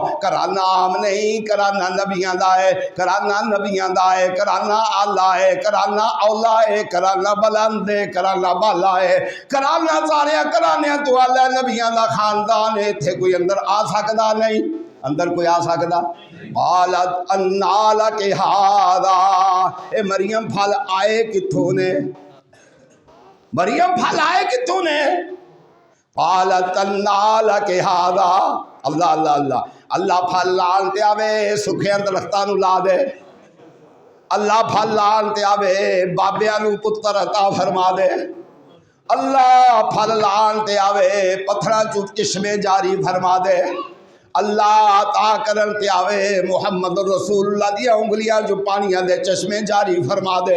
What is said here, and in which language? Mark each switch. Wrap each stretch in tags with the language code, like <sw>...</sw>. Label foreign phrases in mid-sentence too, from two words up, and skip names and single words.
<pa>ਘਰਾਣਾ ਆਮ ਨਹੀਂ, ਘਰਾਣਾ ਨਬੀਆਂ ਦਾ ਹੈ, ਘਰਾਣਾ ਨਬੀਆਂ ਦਾ ਹੈ, ਘਰਾਣਾ ਆਲਾ ਹੈ, ਘਰਾਣਾ ਔਲਾ ਹੈ, ਘਰਾਣਾ ਬੁਲੰਦ ਹੈ, ਘਰਾਣਾ ਬਾਲਾ ਹੈ, ਘਰਾਣਾ ਸਾਰੇ ਘਰਾਣੇ ਤੋ ਨਬੀਆਂ ਕਾ ਖ਼ਾਨਦਾਨ ਹੈ। ਇੱਥੇ ਕੋਈ ਅੰਦਰ ਆ ਸਕਤਾ ਨਹੀਂ, ਅੰਦਰ ਕੋਈ ਆ ਸਕਤਾ।</pa> <ar>قالت أنى لك هذا,</ar> <pa>ਏ ਮਰੀਅਮ ਫਲ ਆਏ ਕਿੱਥੋਂ ਨੇ, ਮਰੀਅਮ ਫਲ ਆਏ ਕਿੱਥੋਂ ਨੇ?</pa> <ar>قالت أنى لك هذا، الله الله الله.</ar> <pa>ਅੱਲ੍ਹਾ ਫਲ ਲਾਣ ਤੇ ਆਵੇ ਸੁੱਕੀਆਂ ਦਰਖ਼ਤਾਂ ਨੂੰ ਲਾ ਦੇ, ਅੱਲ੍ਹਾ ਫਲ ਲਾਣ ਤੇ ਆਵੇ ਬਾਬੀਆਂ ਨੂੰ ਪੁੱਤਰ ਅਤਾ ਫ਼ਰਮਾ ਦੇ, ਅੱਲ੍ਹਾ ਫਲ ਲਾਣ ਤੇ ਆਵੇ ਪੱਥਰਾਂ ਚੋਂ ਚਸ਼ਮੇ ਜਾਰੀ ਫ਼ਰਮਾ ਦੇ, ਅੱਲ੍ਹਾ ਅਤਾ ਕਰਨ ਤੇ ਆਵੇ ਮੁਹੰਮਦ ਰਸੂਲੁੱਲ੍ਹਾ ਦੀ ਉਂਗਲੀਆਂ ਜੋ ਪਾਣੀਆਂ ਦੇ ਚਸ਼ਮੇ ਜਾਰੀ ਫ਼ਰਮਾ ਦੇ।</pa>